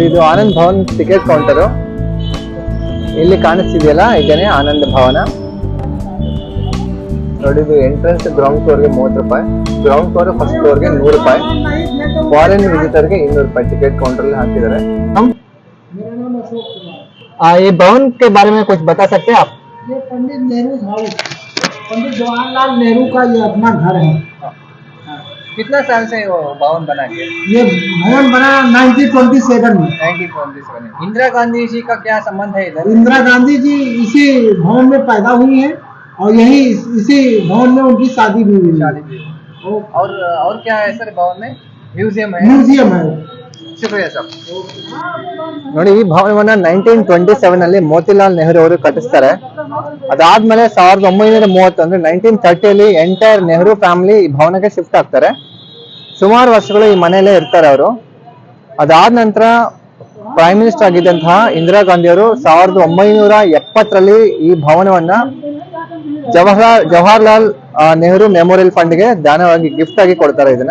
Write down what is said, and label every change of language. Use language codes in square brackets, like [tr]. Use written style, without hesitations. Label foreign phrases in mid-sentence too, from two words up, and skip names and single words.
[kn] ಇದು ಆನಂದ್ ಭವನ್ ಟಿಕೆಟ್ ಕೌಂಟರು. ಇಲ್ಲಿ ಕಾಣಿಸ್ತಿದೆಯಲ್ಲ, ಇದೇನೆ ಆನಂದ್ ಭವನ. ನೋಡಿ, ಇದು [en] entrance ground floorಗೆ [kn] 30 ರೂಪಾಯಿ, [en] ground floor first floorಗೆ [kn] 100 ರೂಪಾಯಿ, [en] foreign visitorಗೆ [kn] 200 ರೂಪಾಯಿ [en] ticket counter [kn] ಅಲ್ಲಿ ಹಾಕಿದ್ದಾರೆ. [hi] ये भवन के बारे में कुछ बता सकते हैं आप? ये पंडित नेहरू हाउस, पंडित जवाहरलाल नेहरू का ये अपना घर है। कितना साल से वो भवन बना के? ये भवन बना 1927 में। 1927 में। इंदिरा गांधी जी का क्या संबंध है इधर? इंदिरा गांधी जी इसी भवन में पैदा हुई है और यही इसी भवन में उनकी शादी भी हुई है। और क्या है सर भवन में? म्यूजियम है। म्यूजियम है। [kn] ಶುಕ್ರಿಯಾ ಸರ್. ನೋಡಿ, ಈ ಭವನವನ್ನ 1927 ಅಲ್ಲಿ ಮೋತಿಲಾಲ್ ನೆಹರು ಅವರು ಕಟ್ಟಿಸ್ತಾರೆ. ಅದಾದ್ಮೇಲೆ 1930 ಅಂದ್ರೆ 1930 ಎಂಟೈರ್ ನೆಹರು ಫ್ಯಾಮಿಲಿ ಈ ಭವನಕ್ಕೆ ಶಿಫ್ಟ್ ಆಗ್ತಾರೆ. ಸುಮಾರು ವರ್ಷಗಳು ಈ ಮನೆಯಲ್ಲೇ ಇರ್ತಾರೆ ಅವರು. ಅದಾದ ನಂತರ [en] prime minister [kn] ಆಗಿದ್ದಂತಹ ಇಂದಿರಾ ಗಾಂಧಿ ಅವರು 1970 ಈ ಭವನವನ್ನ ಜವಾಹರ್ಲಾಲ್ ನೆಹರು ಮೆಮೋರಿಯಲ್ ಫಂಡ್ಗೆ ದಾನವಾಗಿ ಗಿಫ್ಟ್ ಆಗಿ ಕೊಡ್ತಾರೆ ಇದನ್ನ.